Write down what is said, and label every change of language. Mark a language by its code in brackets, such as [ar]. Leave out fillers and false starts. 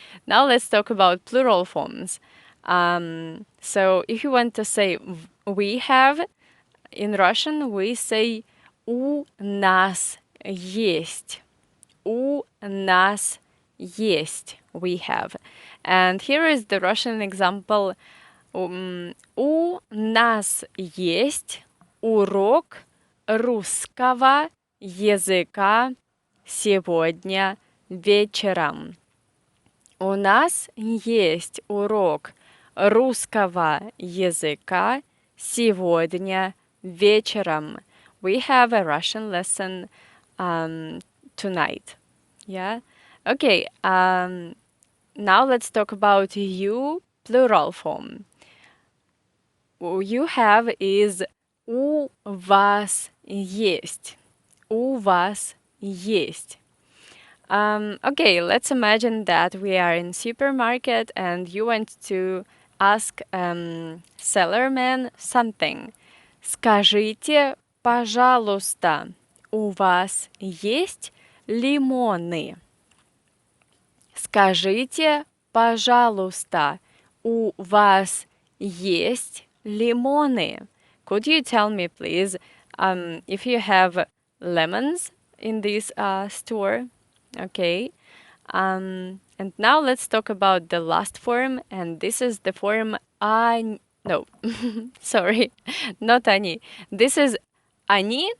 [en] Now let's talk about plural forms. So if you want to say we have, in Russian we say [ru] у нас есть. У нас есть. [en] We have. And here is the Russian example. [ru] У нас есть урок русского языка сегодня вечером. У нас есть урок русского языка сегодня вечером. [en] We have a Russian lesson tonight. Yeah? Okay, now let's talk about you, plural form. You have is [ru] у вас есть. У вас есть. [en] Okay, let's imagine that we are in supermarket and you want to ask sellerman something. [ru] Скажите, пожалуйста, у вас есть лимоны? Скажите, пожалуйста, у вас есть лимоны? [en] Could you tell me, please, if you have lemons in this store? Okay. And now let's talk about the last form, and this is the form No, sorry, not они. This is они.